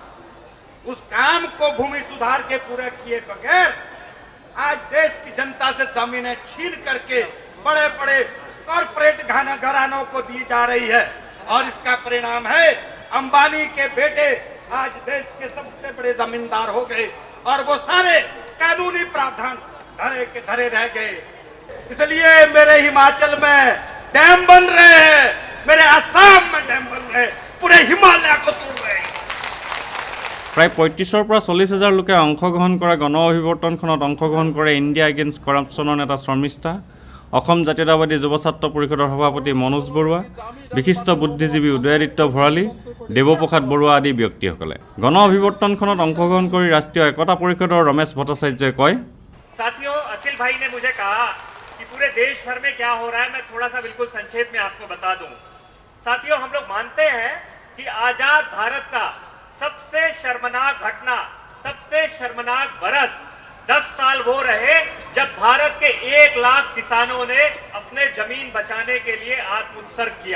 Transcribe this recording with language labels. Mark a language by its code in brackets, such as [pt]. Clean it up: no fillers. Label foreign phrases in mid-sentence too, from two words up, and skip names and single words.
[hi] उस काम को भूमि सुधार के पूरे किए बगैर आज देश की जनता से जमीनें छीन करके बड़े बड़े कॉरपोरेट घरानों को दी जा रही है और इसका परिणाम है अंबानी के बेटे आज देश के सबसे बड़े जमींदार हो गए और वो सारे कानूनी प्रावधान धरे के धरे रह गए। इसलिए मेरे हिमाचल में डैम बन रहे हैं, मेरे असम में डैम बन रहे हैं, पूरे हिमालय को तोड़ रहे हैं। [as] প্ৰায় ৩৫ৰ পৰা ৪০,০০০ লোকে অংশগ্ৰহণ কৰা গণ অভিৱৰ্তনখনত অংশগ্ৰহণ কৰে ইণ্ডিয়া এগেইনষ্ট কৰাপশ্যনৰ নেতা শৰ্মিষ্ঠা, অসম জাতীয়তাবাদী যুৱ ছাত্ৰ পৰিষদৰ সভাপতি মনোজ বৰুৱা, বিশিষ্ট বুদ্ধিজীৱী উদয়াদিত্য ভৰালী, দেৱপ্ৰসাদ বৰুৱা আদি ব্যক্তিসকলে। গণ অভিৱৰ্তনখনত অংশগ্ৰহণ কৰি ৰাষ্ট্ৰীয় একতা পৰিষদৰ ৰমেশ ভট্টাচাৰ্যই কয়, [hi] साथियों, अखिल भाई ने मुझे कहा कि पूरे देश भर में क्या हो रहा है, मैं थोड़ा सा बिल्कुल संक्षेप में आपको बता दूं। साथियों, हम लोग मानते हैं कि आजाद भारत का सबसे शर्मनाक घटना, सबसे शर्मनाक बरस 10 साल वो रहे जब भारत के 1 लाख किसानों ने अपने जमीन बचाने के लिए आत्मोत्सर्ग किया।